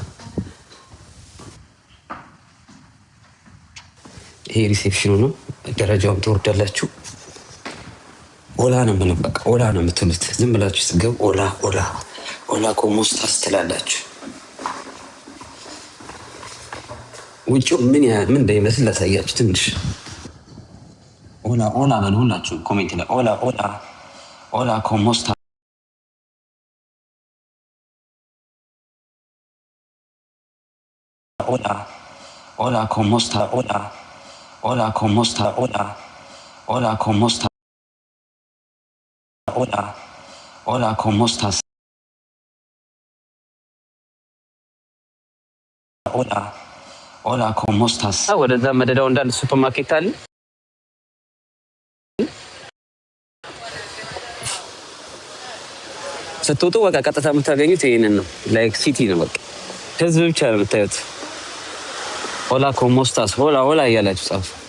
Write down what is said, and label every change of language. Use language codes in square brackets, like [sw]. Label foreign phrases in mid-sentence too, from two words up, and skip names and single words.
[am] ይሄ ሪሴፕሽኑ ነው። ደረጃውን ትወርዳላችሁ። ኦላ ነው የምለው፣ በቃ ኦላ ነው የምትሉት። ዝም ብላችሁ ስትገቡ [es] hola cómo estás [am] ትላላችሁ። ውጭው ምን እንደሚመስል ላሳያችሁ ትንሽ። ኦላ በሉ ሁላችሁ ኮሜንት ላይ [es] hola cómo está Hola, ¿cómo está? Hola, ¿cómo está? Hola, ¿cómo está? Hola, ¿cómo estás? Hola, ¿cómo estás? [am] ወደዛ መደዳው እንዳለ ሱፐርማርኬት አለ። ስትወጡ በቃ ቀጥታ የምታገኙት ይሄንን ነው። [en] like city [am] ነው። በቃ ህዝብ ብቻ ነው የምታዩት። [es] hola cómo estás hola [am] እያላችሁ ጻፉ።